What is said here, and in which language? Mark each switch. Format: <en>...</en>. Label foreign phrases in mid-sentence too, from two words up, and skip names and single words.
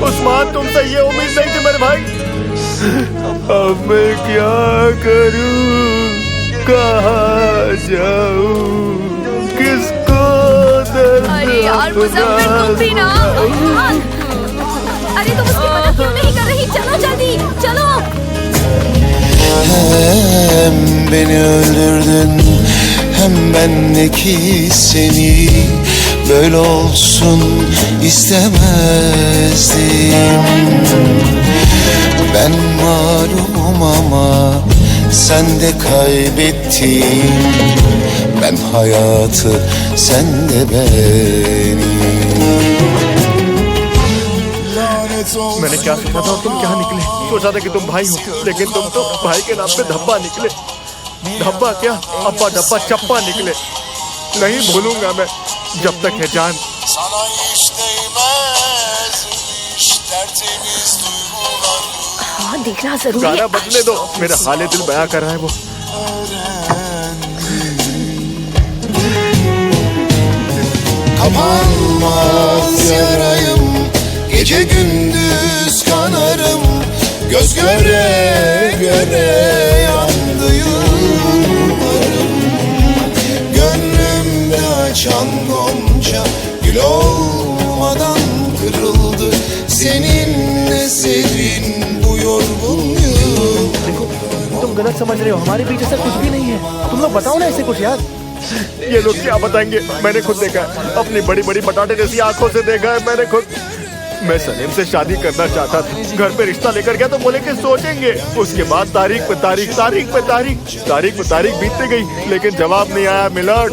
<hi>उस्मान, तुमसे ये उम्मीद नहीं थी मेरे भाई। अब मैं क्या करूं, कहाँ जाऊं, किसको दर्द अरे यार मुजफ्फर, तुम भी ना। अरे तुम उसकी मदद क्यों नहीं कर रही? चलो जल्दी चलो।</hi> <tr>Hem beni öldürdün, hem bendeki seni böyle olsun istemezdim. Ben mağlubum ama sen de kaybettin. Ben hayatı, sen de beni.</tr> <hi>मैंने क्या सोचा था और तुम क्या निकले? सोचा था कि तुम भाई हो, लेकिन तुम तो भाई के नाम पे धब्बा निकले। धब्बा क्या, अब्बा डब्बा चप्पा निकले। नहीं भूलूंगा मैं जब तक है जान। हाँ, देखना जरूरी गाना है। बदले दो, मेरा हाले दिल बयां कर रहा है वो।</hi> <tr>Kapanmaz yarayım, gece gündüz kanarım, göz göre göre yandı yıllarım. Gönlümde açan gonca gül olmadan kırıldı. Seninle serin bu yorgun yıl.</tr> <hi>तुम गलत समझ रहे हो, हमारे बीच ऐसा कुछ भी नहीं है। तुम लोग बताओ ना ऐसे कुछ यार। ये लोग क्या बताएंगे, मैंने खुद देखा है, अपनी बड़ी बड़ी बटाटे जैसी आंखों से देखा है मैंने खुद। मैं सलीम से शादी करना चाहता था, घर पे रिश्ता लेकर गया तो बोले कि सोचेंगे। उसके बाद तारीख पे तारीख, तारीख पे तारीख, तारीख पे तारीख बीतती गई, लेकिन जवाब नहीं आया मिलट।</hi>